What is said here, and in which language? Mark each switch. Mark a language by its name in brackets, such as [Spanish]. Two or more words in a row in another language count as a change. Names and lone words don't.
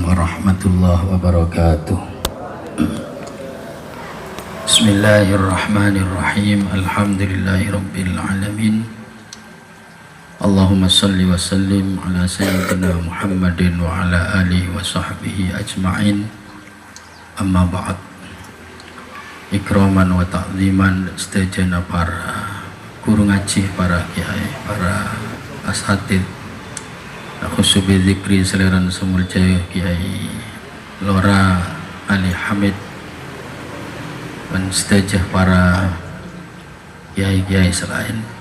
[Arabic] ورحمة الله وبركاته. بسم الله الرحمن الرحيم. الحمد لله رب العالمين. اللهم صل وسلم على سيدنا محمد وعلى آله وصحبه أجمعين. أما بعد. إكراما وتعظيما [Javanese] sedaya para guru ngaji, para kiai, para asatid, [Arabic] خصوصا بذكر [Javanese] seliran semulja Kiai Lora Ali Hamid dan sedaya para kiai-kiai selain,